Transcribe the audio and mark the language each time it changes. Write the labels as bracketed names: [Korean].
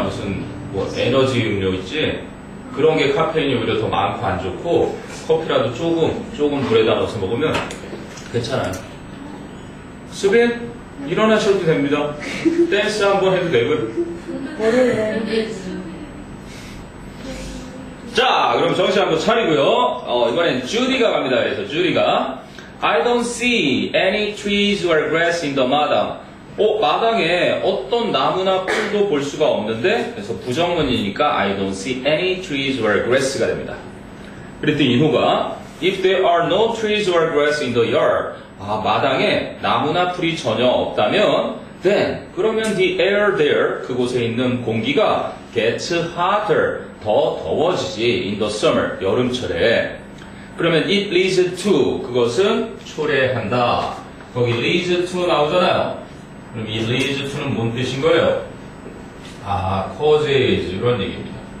[Korean] 무슨 뭐 에너지 음료 있지. 그런 게 카페인이 오히려 더 많고 안 좋고 커피라도 조금 물에다 넣어서 먹으면 괜찮아요. 수빈 일어나셔도 됩니다. 댄스 한번 해도 되고요. 자, 그럼 정신 한번 차리고요. 이번엔 주디가 갑니다. 그래서 주디가 [English] I don't see any trees or grass in the 마당. [Korean] 마당에 어떤 나무나 풀도 볼 수가 없는데, 그래서 부정문이니까 [English] I don't see any trees or grass [Korean] 가 됩니다. [English] 그랬더니 인호가 If there are no trees or grass in the yard, [Korean] 마당에 나무나 풀이 전혀 없다면, [English] then 그러면 the air there, [Korean] 그곳에 있는 공기가 [English] gets hotter, [Korean] 더 더워지지 [English] in the summer, [Korean] 여름철에. 그러면 [English] it leads to, [Korean] 그것은 초래한다. 거기 leads to 나오잖아요. 그럼 이 leads to는 뭔 뜻인 거예요? causes 이런 얘기입니다.